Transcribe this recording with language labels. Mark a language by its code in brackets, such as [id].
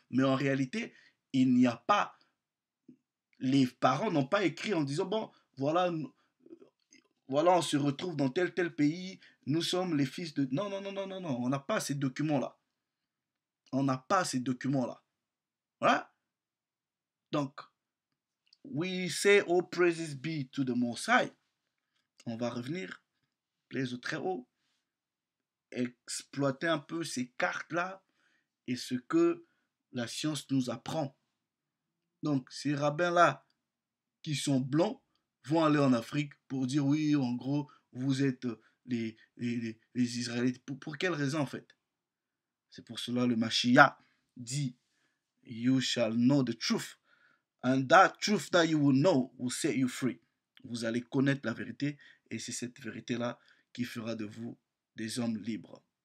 [fr] Mais en réalité, il n'y a pas. Les parents n'ont pas écrit en disant, bon, voilà, voilà, on se retrouve dans tel pays, nous sommes les fils de. Non, non, non, non, non, non, on n'a pas ces documents-là. On n'a pas ces documents-là. Voilà. [en] Donc, we say all praises be to the Most High. [fr] On va revenir, plaise au très haut, exploiter un peu ces cartes-là et ce que la science nous apprend. Donc, ces rabbins-là qui sont blancs vont aller en Afrique pour dire oui, en gros, vous êtes les Israélites. Pour quelle raison en fait? C'est pour cela le Mashiach dit [en] You shall know the truth. And that truth that you will know will set you free. [fr] Vous allez connaître la vérité et c'est cette vérité-là qui fera de vous des hommes libres.